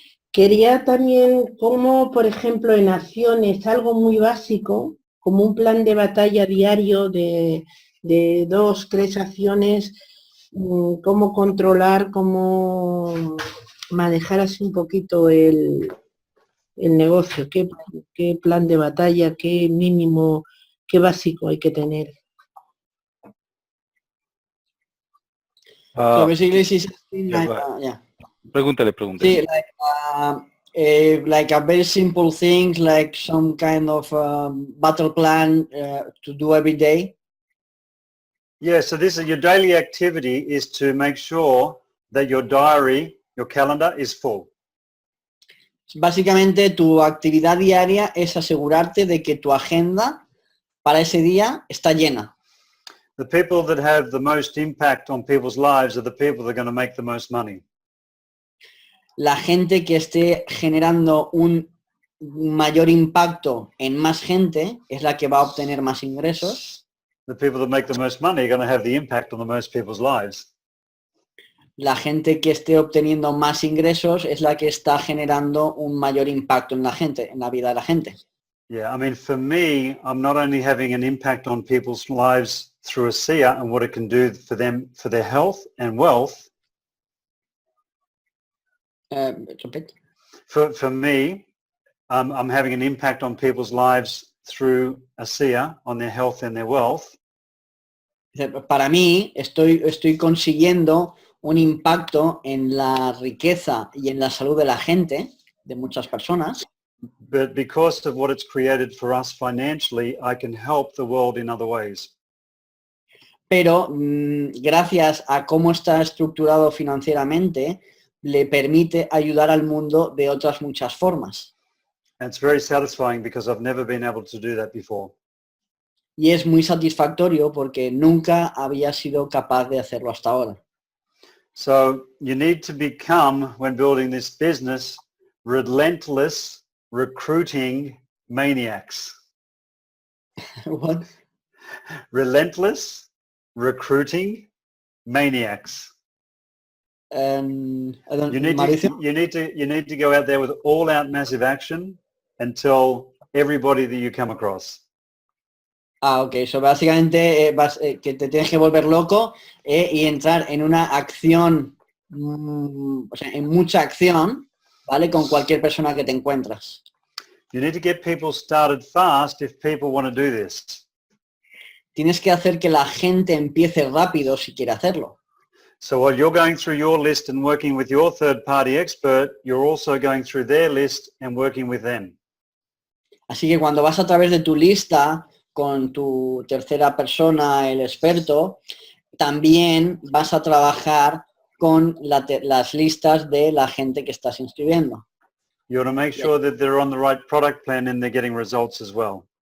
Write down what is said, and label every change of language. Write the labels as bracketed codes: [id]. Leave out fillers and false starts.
[es] Quería también, como por ejemplo en acciones, algo muy básico, como un plan de batalla diario de 2, 3 acciones, cómo controlar, cómo manejar así un poquito el negocio, qué plan de batalla, qué mínimo, qué básico hay que tener. [en] So basically she's asking [es] Pregúntale. [en] Sí, like a very simple thing, like some kind of battle plan to do every day. Yeah, so this is your daily activity is to make sure that your diary, your calendar is full. [es] Básicamente tu actividad diaria es asegurarte de que tu agenda para ese día está llena. [en] The people that have the most impact on people's lives are the people that are going to make the most money. [es] La gente que esté generando un mayor impacto en más gente es la que va a obtener más ingresos. [en] The people that make the most money are going to have the impact on the most people's lives. [es] La gente que esté obteniendo más ingresos es la que está generando un mayor impacto en la gente, en la vida de la gente. [en] Yeah, I mean, for me, I'm not only having an impact on people's lives through ASEA and what it can do for them, for their health and wealth. For me, I'm having an impact on people's lives through ASEA, on their health and their wealth. [es] Para mí, estoy consiguiendo un impacto en la riqueza y en la salud de la gente, de muchas personas. [en] But because of what it's created for us financially, I can help the world in other ways. [es] Pero gracias a cómo está estructurado financieramente, le permite ayudar al mundo de otras muchas formas. [en] And it's very satisfying because I've never been able to do that before. [es] Y es muy satisfactorio porque nunca había sido capaz de hacerlo hasta ahora. [en] So you need to become, when building this business, relentless recruiting maniacs. What? Relentless recruiting maniacs. You need to go out there with all-out massive action and tell everybody that you come across. [es] Ok, so básicamente que te tienes que volver loco y entrar en una acción, o sea, en mucha acción, ¿vale? Con cualquier persona que te encuentras. [en] You need to get people started fast if people want to do this. [es] Tienes que hacer que la gente empiece rápido si quiere hacerlo. [en] So while you're going through your list and working with your third-party expert, you're also going through their list and working with them. [es] Así que cuando vas a través de tu lista con tu tercera persona, el experto, también vas a trabajar con las listas de la gente que estás inscribiendo. [en] You want to make sure that they're on the right product plan and they're getting results as well.